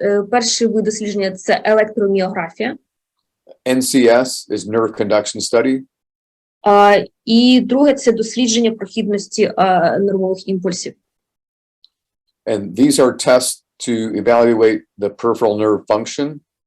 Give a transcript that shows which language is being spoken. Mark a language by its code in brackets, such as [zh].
[uk] Перший вид дослідження – це електроміографія. [en] NCS is nerve conduction study. [uk] І друге – це дослідження прохідності нервових імпульсів. [en] And these are tests to evaluate the peripheral nerve function.